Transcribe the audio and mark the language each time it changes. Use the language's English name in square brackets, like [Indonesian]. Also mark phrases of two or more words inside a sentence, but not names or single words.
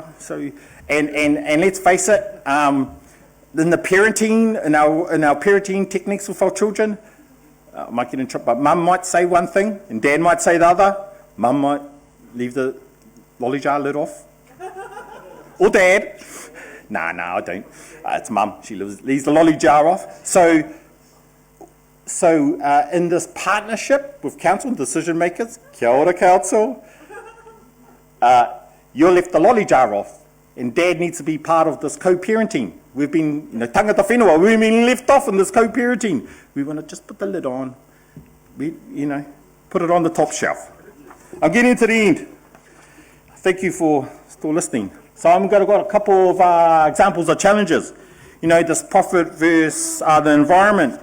[English] So, and let's face it, in the parenting, in our parenting techniques with our children, I might get in trouble, but mum might say one thing, and dad might say the other. Mum might leave the lolly jar lid off. Or dad. No, I don't. It's mum. She leaves the lolly jar off. So in this partnership with council and decision makers, [Māori] kia ora [English] council, you left the lolly jar off, and dad needs to be part of this co-parenting. We've been, [Māori] tangata whenua, [English] we've been left off in this co-parenting. We want to just put the lid on, put it on the top shelf. I'm getting to the end. Thank you for still listening. So I'm going to got a couple of examples of challenges. This profit versus the environment.